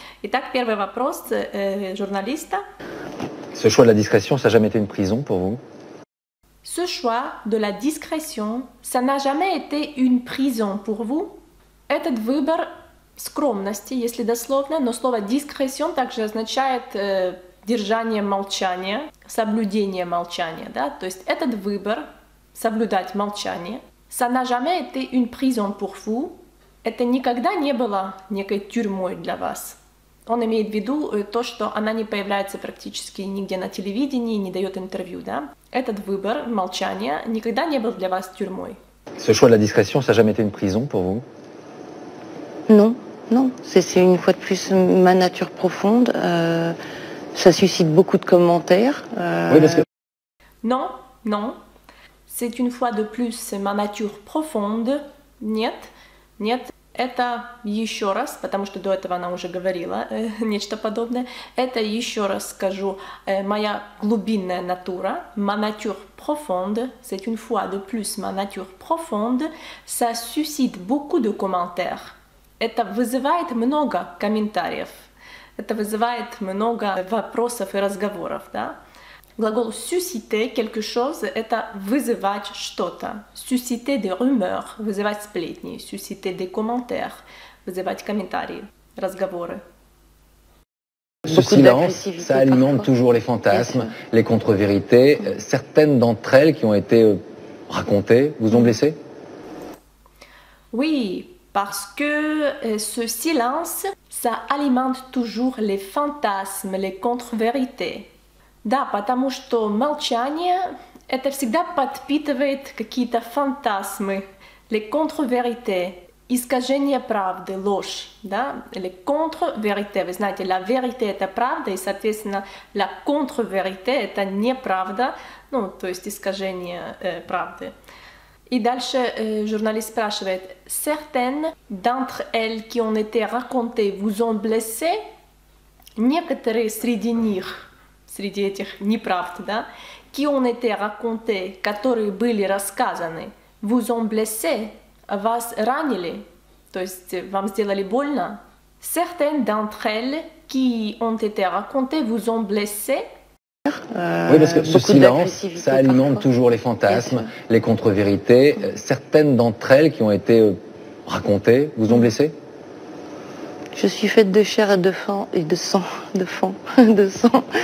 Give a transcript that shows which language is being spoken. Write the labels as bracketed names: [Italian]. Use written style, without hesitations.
[Russian] Итак, первый вопрос журналиста. [French] Ce choix de la discrétion, ça n'a jamais été une prison pour vous? Ce choix de la discrétion, ça n'a jamais été une prison pour vous? [Russian] Этот выбор скромности, если дословно, но слово discrétion также означает держание молчания, соблюдение молчания, да, то есть этот выбор соблюдать молчание, [French] ça n'a jamais été une prison pour vous, [Russian] это никогда не было некой тюрьмой для вас. Он имеет в виду то, что она не появляется практически нигде на телевидении, не дает интервью, да. Этот выбор молчания никогда не был для вас тюрьмой. [French] Ce choix de la discrétion, ça n'a jamais été une prison pour vous? Non, non, c'est une fois de plus ma nature profonde. Ça suscite beaucoup de commentaires. Oui, parce que... Non, non. C'est une fois de plus ma nature profonde. [Russian] Нет, нет. Это еще раз, потому что до этого она уже говорила нечто подобное. Это еще раз скажу, моя глубинная натура, [French] ma nature profonde, c'est une fois de plus ma nature profonde, ça suscite beaucoup de commentaires. [Russian] Это вызывает много комментариев. Это вызывает много вопросов и разговоров, да? Глагол [French] susciter quelque chose [Russian] – это вызывать что-то. [French] Susciter des rumeurs – [Russian] вызывать сплетни. [French] Susciter des commentaires [Russian] – вызывать комментарии, разговоры. [French] Ce silence, ça alimente toujours les fantasmes, les contre-vérités. Certaines d'entre elles qui ont été racontées vous ont blessé? Oui, parce que ce silence, ça alimente toujours les fantasmes, les contre-vérités. [Russian] Да, потому что молчание это всегда подпитывает какие-то фантазмы, [French] les contre-vérités, [Russian] искажение правды, ложь, да, les contre-vérités. Вы знаете, [French] la vérité [Russian] это правда, и, соответственно, [French] la contre-vérité [Russian] это неправда, ну, то есть искажение правды. И дальше журналист спрашивает, [French] certaines d'entre elles qui ont été racontées vous ont blessé, [Russian] некоторые среди них, среди этих неправд, да, [French] qui ont été racontés, [Russian] которые были рассказаны, vous ont blessé, вас ранили, то есть вам сделали больно. [French] Certaines d'entre elles qui ont été racontées vous ont blessé. Oui, parce que ce silence, ça alimente toujours les fantasmes, les contre-vérités. Certaines d'entre elles qui ont été racontées vous ont blessé? Je suis faite de chair et de sang, de sang.